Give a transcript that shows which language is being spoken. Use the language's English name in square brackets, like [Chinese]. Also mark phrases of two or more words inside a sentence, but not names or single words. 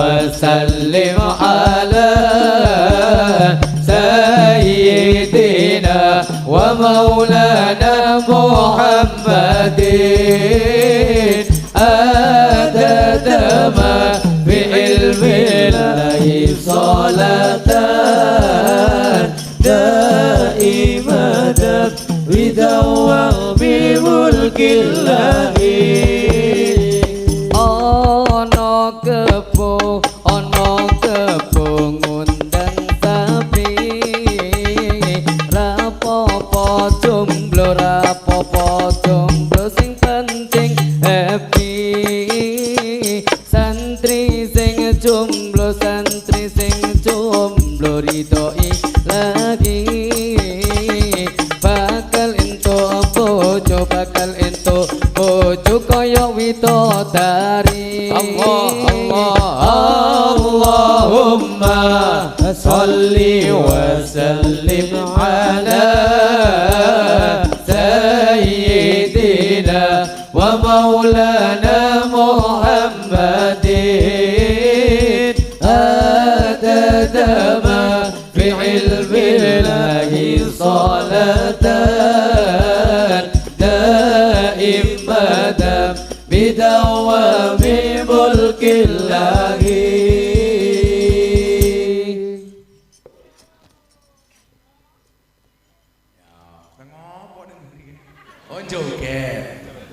[Arabic] وسلم على سيدنا ومولانا محمد عدد ما بعلم الله صلاة دائمة بدوام بملك الله. [Javanese] Ono kepo ngundang sapi, rapopo jomblo sing penting happy. Santri sing jomblo ridhoi lagi, bakal entuk bojo kaya widodari. [Arabic] اللهم صل وسلم على سيدنا ومولانا محمد عدد ما في علم الله صلاة دائمة بدوام ملك الله. [Javanese] Oh joget.